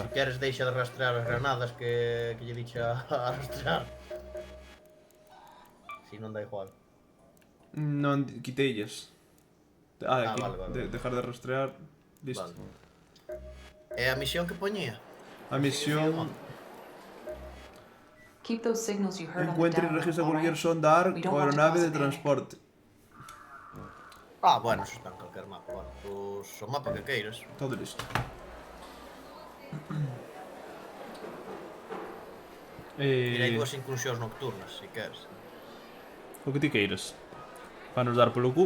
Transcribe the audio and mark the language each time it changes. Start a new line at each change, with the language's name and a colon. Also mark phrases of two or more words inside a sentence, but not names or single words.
Galician: Se queres deixa de rastrear as granadas que lle dixa a rastrear. Si non dá igual. Non quiteillas. Ah, vale.
Spanish: Dejar de rastrear. Listo.
Galician: Vale. E a misión que poñía? A misión...
English: Keep those signals you heard on the
Spanish: Encuentre y
English: download,
Spanish: registra
English: all
Spanish: cualquier
English: right?
Spanish: sonda ARC
English: We don't
Spanish: o
English: want to
Spanish: aeronave
English: cause
Spanish: de
English: a panic.
Spanish: transporte.
Galician: Ah, bueno, eso está en calquer mapa, vale. Pois o mapa que queiras. Todo listo. Tirei dúas incursións nocturnas, se queres. O que ti queiras. Para nos dar polo cu.